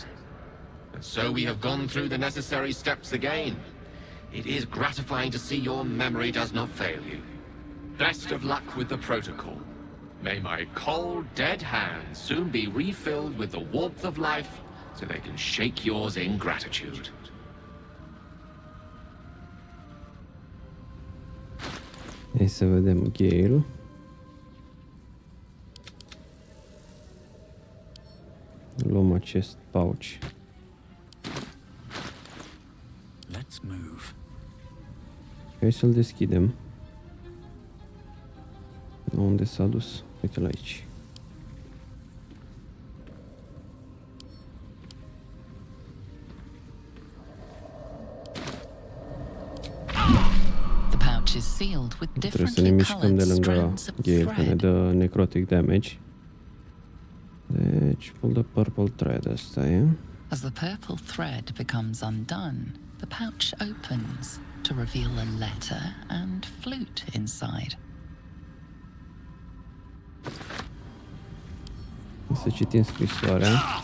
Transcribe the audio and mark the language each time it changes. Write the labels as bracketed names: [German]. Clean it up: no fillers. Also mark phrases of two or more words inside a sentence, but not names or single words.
[English] And so we have gone through the necessary steps again. It is gratifying to see your memory does not fail you. Best of luck with the protocol. May my cold, dead hands soon be refilled with the warmth of life so they can shake yours in gratitude. [Romanian] Hai să vedem Gale. Luăm acest pouch. [English] Let's move. [Romanian] Hai să-l deschidem. Unde s-a dus? Uite-l aici. [English] The pouch is sealed with [Romanian] Trebuie să ne [English] differently [Romanian] mișcăm de [English] colored [Romanian] lângă [English] strands of [Romanian] Gale, că ne [English] thread. [Romanian] dă [English] necrotic damage. [Romanian] Deci, [English] pull the purple thread, [Romanian] asta e. [English] As the purple thread becomes undone, the pouch opens to reveal a letter and flute inside. [Romanian] Să citim scrisoarea.